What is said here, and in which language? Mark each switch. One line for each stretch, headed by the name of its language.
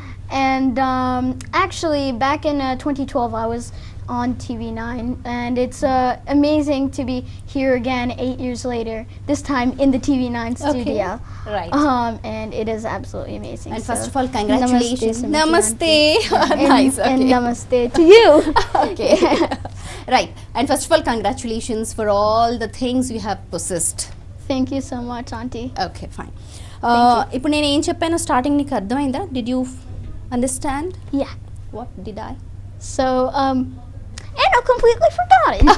English: And actually, back in 2012, I was on TV9, and it's amazing to be here again 8 years later, this time in the TV9 studio. Okay. Right. And it is absolutely amazing. And first of all, congratulations. Namaste. Nice. Okay. And namaste to you. Okay. Right. And first of all, congratulations for all the things you have possessed. Thank you so much, Auntie. Okay, fine.
Telugu: ఇప్పుడు నేను ఏం చెప్పానో starting నీకు అర్థమైందా?
English: Did you understand? Yeah. What did I? So, and I completely forgot it.